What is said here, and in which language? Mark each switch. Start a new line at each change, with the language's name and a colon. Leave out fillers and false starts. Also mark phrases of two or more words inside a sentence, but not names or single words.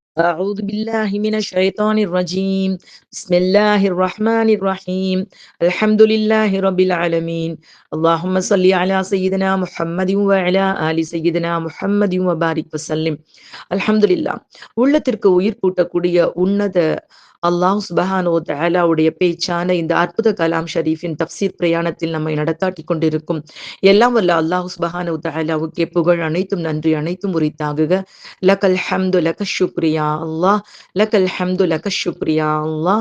Arabic: أعوذ بالله من الشيطان الرجيم. بسم الله الرحمن الرحيم. الحمد لله رب العالمين. اللهم صل على سيدنا محمد وعلى آل سيدنا محمد وبارك وسلم. அல்ஹம்துலில்லாஹ்.
Tamil: உள்ளத்திற்கு உயிர் கூட்டக்கூடிய உன்னத அல்லாஹ்
Arabic: سبحانه وتعالى
Tamil: பேச்சான இந்த அற்புத கலாம் ஷரீஃபின் தஃப்சீர் பிரயாணத்தில் நம்மை நடத்தாட்டிக் கொண்டிருக்கும் எல்லாம் வல்ல அல்லாஹ்
Arabic: سبحانه وتعالى
Tamil: புகழ் அனைத்தும் நன்றி அனைத்தும் உரித்தாகுக.
Arabic: لك الحمد لك الشكر يا الله لك الحمد لك الشكر يا الله.